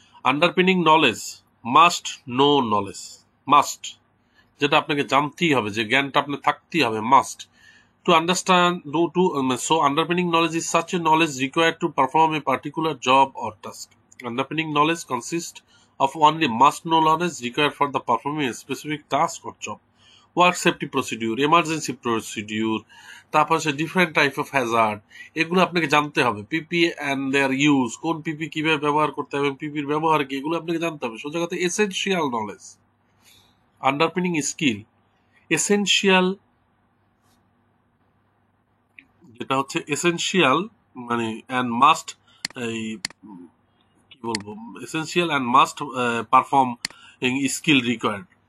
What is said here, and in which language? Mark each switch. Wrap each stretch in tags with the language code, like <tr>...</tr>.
<en>underpinning knowledge, must know knowledge, must,</en> <bn>যেটা আপনাকে জানতেই হবে, যে জ্ঞানটা আপনার থাকতেই হবে,</bn> <en>Must to understand so underpinning knowledge is such a knowledge required to perform a particular job or task. Underpinning knowledge consist of only must know knowledge required for the performing a specific task or job.</en> <bn>Work safety procedure, emergency procedure, তারপর হচ্ছে different type of Hazard, এগুলো আপনাকে জানতে হবে। পিপি and their use, কোন পিপি কিভাবে ব্যবহার করতে হবে, পিপির ব্যবহার কি, এগুলো আপনাকে জানতে হবে। সোজা কথা এসেনশিয়াল নলেজ। আন্ডারপিনিং স্কিল, এসেনশিয়াল, যেটা হচ্ছে এসেনশিয়াল মানে অ্যান্ড মাস্ট, এই কি বলবো,</bn> <en>Essential and must perform skill required.</en>